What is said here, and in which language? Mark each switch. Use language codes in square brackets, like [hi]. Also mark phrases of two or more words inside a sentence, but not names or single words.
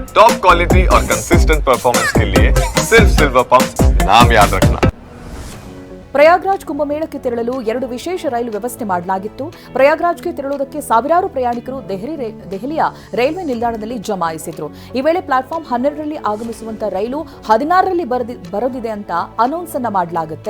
[hi] टॉप क्वालिटी और कंसिस्टेंट परफॉर्मेंस के लिए सिर्फ सिल्वर पंप नाम याद रखना। [kn] ಪ್ರಯಾಗ್ರಾಜ್ ಕುಂಭಮೇಳಕ್ಕೆ ತೆರಳಲು 2 ವಿಶೇಷ ರೈಲು ವ್ಯವಸ್ಥೆ ಮಾಡಲಾಗಿತ್ತು. ಪ್ರಯಾಗ್ರಾಜ್ಗೆ ತೆರಳುವುದಕ್ಕೆ ಸಾವಿರಾರು ಪ್ರಯಾಣಿಕರು ದೆಹಲಿಯ ರೈಲ್ವೆ ನಿಲ್ದಾಣದಲ್ಲಿ ಜಮಾಯಿಸಿದ್ರು. ಈ ವೇಳೆ ಪ್ಲಾಟ್ಫಾರ್ಮ್ 12ರಲ್ಲಿ ಆಗಮಿಸುವಂತ ರೈಲು 16ರಲ್ಲಿ ಬರೋದಿದೆ ಅಂತ ಅನೌನ್ಸ್ ಅನ್ನ ಮಾಡಲಾಗುತ್ತೆ.